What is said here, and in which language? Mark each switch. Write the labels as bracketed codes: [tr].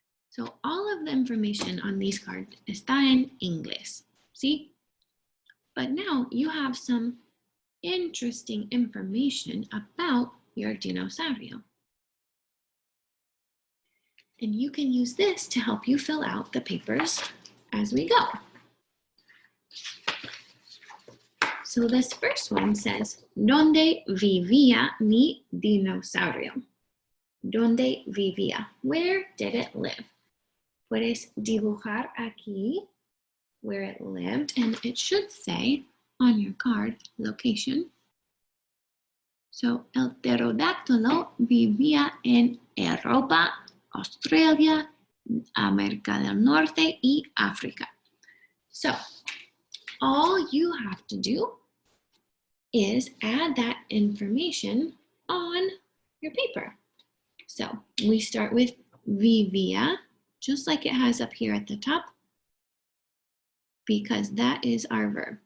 [en] So all of the information on these cards [es] está en inglés, [en] see? But now you have some interesting information about your dinosaurio. And you can use this to help you fill out the papers as we go. So this first one says, [es] ¿Dónde vivía mi dinosaurio? ¿Dónde vivía? [en] Where did it live? [es] Puedes dibujar aquí [en] where it lived, and it should say on your card, location. [es] So, el pterodáctilo vivía en Europa, Australia, América del Norte y África. [en] So, all you have to do is add that information on your paper. So, we start with vivía, just like it has up here at the top, because that is our verb.